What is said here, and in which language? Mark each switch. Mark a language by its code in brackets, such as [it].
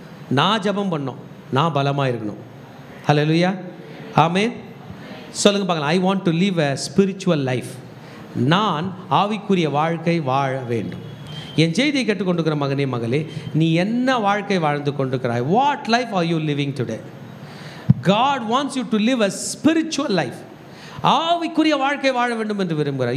[ta] நான் ஜெபம் பண்ணோம், நான் பலமாக இருக்கணும். [en] Hallelujah, amen. [ta] சொல்லுங்க பார்க்கலாம். [en] I want to live a spiritual life. [ta] நான் ஆவிக்குரிய வாழ்க்கை வாழ வேண்டும். என் செய்தியை கேட்டுக்கொண்டிருக்கிற மகனே மகளே, நீ என்ன வாழ்க்கை வாழ்ந்து கொண்டிருக்கிறாய்? [en] What life are you living today? God wants you to live a spiritual life. [ta] ஆவிக்குரிய வாழ்க்கை வாழ வேண்டும் என்று விரும்புகிறார்.